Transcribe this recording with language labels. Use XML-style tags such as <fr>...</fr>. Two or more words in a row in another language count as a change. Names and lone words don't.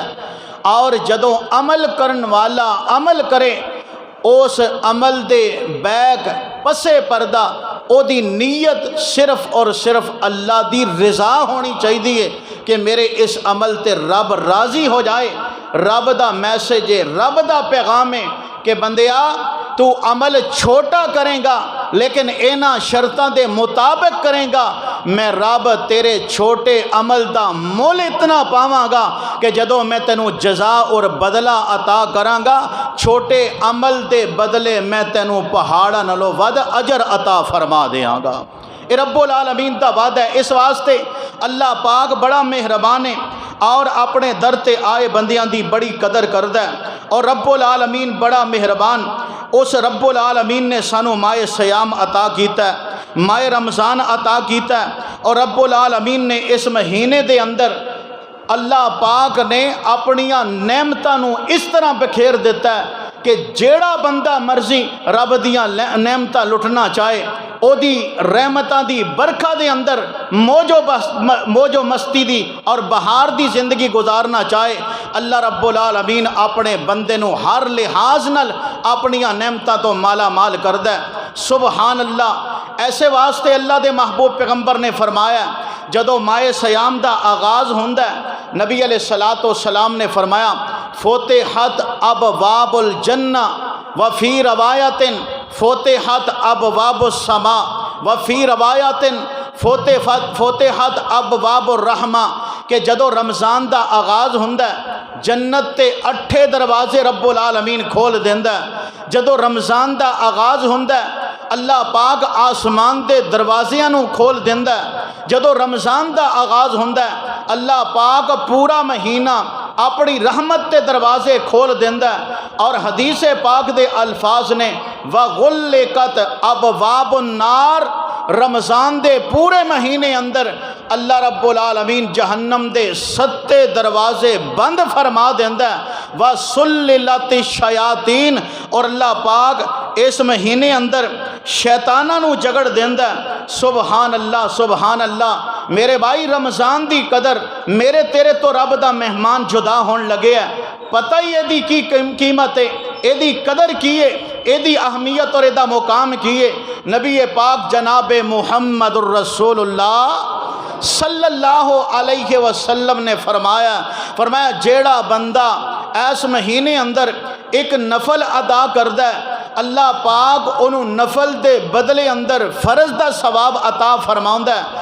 <pa>اور جدوں عمل کرن والا عمل کرے، اس عمل دے بیک پسے پردہ او دی نیت صرف اور صرف اللہ دی رضا ہونی چاہیے کہ میرے اس عمل تے رب راضی ہو جائے۔ رب دا میسج ہے، رب دا پیغام ہے کہ بندیا تو عمل چھوٹا کریں گا لیکن اینا شرطاں دے مطابق کریں گا، میں رب تیرے چھوٹے عمل دا مول اتنا پاواں گا کہ جدوں میں تینوں جزا اور بدلہ عطا کراں گا، چھوٹے عمل دے بدلے میں تینوں پہاڑاں نالوں ود اجر عطا فرما دیاں گا۔ اے رب العالمین دا وعدہ ہے۔ اس واسطے اللہ پاک بڑا مہربان ہے اور اپنے در تے آئے بندیاں دی بڑی قدر کردا ہے۔ اور رب العالمین بڑا مہربان، اس رب العالمین نے سانو ماہ سیام عطا کیتا ہے، ماہ رمضان عطا کیتا ہے، اور رب العالمین نے اس مہینے دے اندر اللہ پاک نے اپنیاں نعمتاں نو اس طرح بکھیر دیتا ہے کہ جیڑا بندہ مرضی رب دیاں نعمتاں لٹنا چاہے، او دی رحمتاں دی برکھا دے اندر موج و مستی دی اور بہار دی زندگی گزارنا چاہے، اللہ رب العالمین اپنے بندے نو ہر لحاظ نال اپنیاں نعمتاں تو مالا مال کردا ہے۔</pa> <ar>سبحان اللہ۔</ar> <pa>ایسے واسطے اللہ دے محبوب پیغمبر نے فرمایا جدو ماہ سیام دا آغاز ہوندا ہے، نبی</pa> <ar>علیہ الصلوۃ والسلام</ar> <pa>نے فرمایا</pa> <ar>فتحت ابواب الجنہ وفی روایت فتحت ابواب السماء وفی روایت فتحت ابواب الرحمہ</ar> <pa>کہ جدو رمضان دا آغاز ہوندا ہے جنت تے 8 دروازے رب العالمین کھول دیندا ہے۔ جدو رمضان دا آغاز ہوندا ہے اللہ پاک آسمان دے دروازیاں نو کھول دیندا ہے۔ جدو رمضان دا آغاز ہوندا ہے اللہ پاک پورا مہینہ اپنی رحمت تے دروازے کھول دیندا ہے۔ اور حدیث پاک دے الفاظ نے</pa> <ar>وغلقت ابواب النار،</ar> <pa>رمضان دے پورے مہینے اندر اللہ رب العالمین جہنم دے 7 دروازے بند فرما دیندا ہے۔</pa> <ar>وسللت الشیاطین،</ar> <pa>اور اللہ پاک اس مہینے اندر شیطاناں نو جگڑ دیندا ہے۔</pa> <ar>سبحان اللہ سبحان اللہ۔</ar> <pa>میرے بھائی رمضان دی قدر میرے تیرے تو رب دا مہمان جدا ہون لگے ہے، پتہ ہی ایدی کی قیمت ہے، ایدی قدر کی ہے، ایدی اہمیت اور ایدہ مقام کی ہے۔ نبی پاک جناب محمد الرسول اللہ</pa> <ar>صلی اللہ علیہ وسلم</ar> <pa>نے فرمایا جیڑا بندہ اس مہینے اندر ایک نفل ادا کردہ ہے اللہ پاک انہوں نفل دے بدلے اندر فرض دا ثواب عطا فرماؤندا ہے۔</pa>